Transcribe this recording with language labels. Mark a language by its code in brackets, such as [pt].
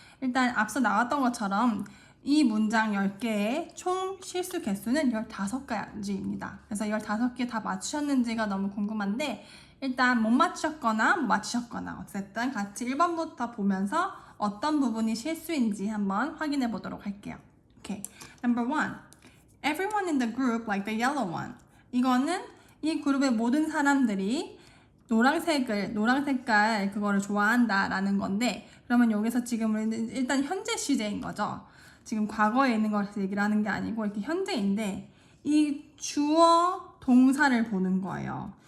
[ko] 일단 앞서 나왔던 것처럼 이 문장 10개의 총 실수 개수는 15가지입니다. 그래서 15개 다 맞추셨는지가 너무 궁금한데 일단 못 맞추셨거나 맞추셨거나 어쨌든 같이 1번부터 보면서 어떤 부분이 실수인지 한번 확인해 보도록 할게요. [en] Okay. Number 1. Everyone in the group like the yellow one. [ko] 이거는 이 그룹의 모든 사람들이 노란 색깔 그거를 좋아한다라는 건데 그러면 여기서 지금 우리는 일단 현재 시제인 거죠. 지금 과거에 있는 것을 얘기를 하는 게 아니고 이렇게 현재인데 이 주어 동사를 보는 거예요.